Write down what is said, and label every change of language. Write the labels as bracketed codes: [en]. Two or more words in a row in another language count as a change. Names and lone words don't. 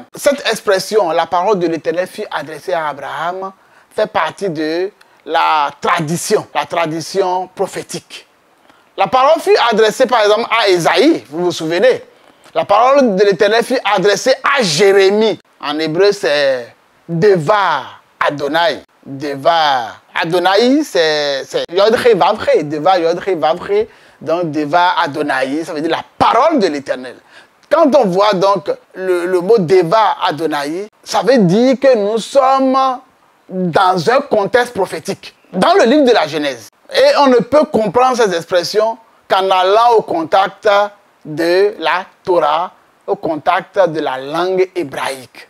[fr] Cette expression, la parole de l'Éternel fut adressée à Abraham, fait partie de la tradition prophétique. La parole fut adressée par exemple à Ésaïe, vous vous souvenez. La parole de l'Éternel fut adressée à Jérémie. En hébreu, c'est [he] דבר אדוני. דבר אדוני, [fr] c'est Yod-Hé Vav-Hé. [he] דבר יוד-הא ואו-הא. [fr] Donc, [he] דבר אדוני, [fr] ça veut dire la parole de l'Éternel. Quand on voit donc le mot [he] דבר אדוני, [fr] ça veut dire que nous sommes dans un contexte prophétique, dans le livre de la Genèse. Et on ne peut comprendre ces expressions qu'en allant au contact de la Torah, au contact de la langue hébraïque.